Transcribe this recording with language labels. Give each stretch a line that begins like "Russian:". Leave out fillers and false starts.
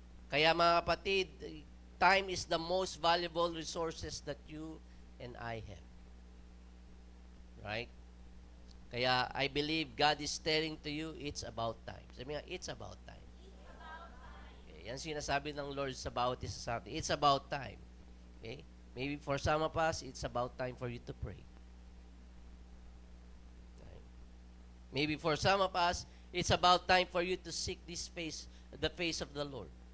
Filipino: Kaya mga kapatid,
English: time is the most valuable resources that you and I have. Right? Kaya I believe God is telling to you, it's about time.
Filipino: Sabi nga,
English: it's about time. Okay.
Filipino: Okay, yan sinasabi ng Lord sa bawat isa sa atin.
English: It's about time. Okay? Maybe for some of us, it's about time for you to pray. Okay? Maybe for some of us, it's about time for you to seek the face of the Lord.